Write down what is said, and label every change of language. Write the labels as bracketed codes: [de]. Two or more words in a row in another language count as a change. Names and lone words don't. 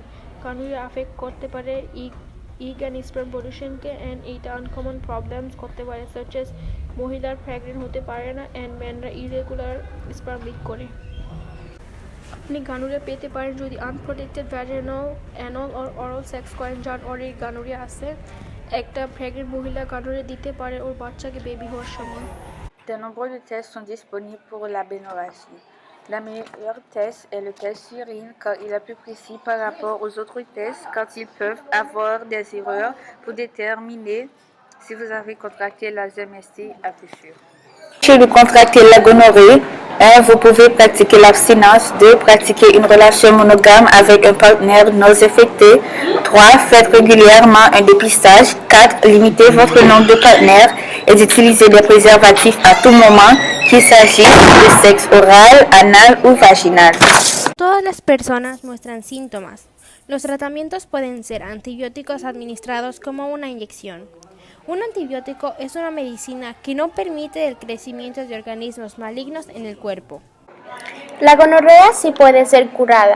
[bn] গনোরিয়া আফেক্ট করতে পারে [en] egg and sperm production and [bn] এইটা [en] uncommon problems [bn] করতে পারে [en] such as [bn] মহিলার প্রেগনেন্ট হতে পারে না [en] and men irregular sperm leak [bn] করে। আপনি গনোরিয়া পেতে পারেন যদি [en] unprotected vaginal, anal or oral sex [bn] করেন যার অলরেডি গনোরিয়া আছে। একটা প্রেগনেন্ট মহিলা গনোরিয়া দিতে পারে ওর বাচ্চাকে বেবি হওয়ার সময়। [fr] De nombreux tests sont disponibles pour la bénorragie. Le meilleur test est le test urine car il est plus précis par rapport aux autres tests car ils peuvent avoir des erreurs pour déterminer si vous avez contracté la MST à coup sûr. Si vous contractez la gonorrhée, 1. Vous pouvez pratiquer l'abstinence. 2. Pratiquer une relation monogame avec un partenaire non infecté. 3. Faites régulièrement un dépistage. 4. Limitez votre nombre de partenaires et d'utiliser des préservatifs à tout moment, qu'il s'agisse de sexe oral, anal ou vaginal. [es] Todas las personas muestran síntomas. Los tratamientos pueden ser antibióticos administrados como una inyección. Un antibiótico es una medicina que no permite el crecimiento de organismos malignos en el cuerpo. La gonorrea sí puede ser curada.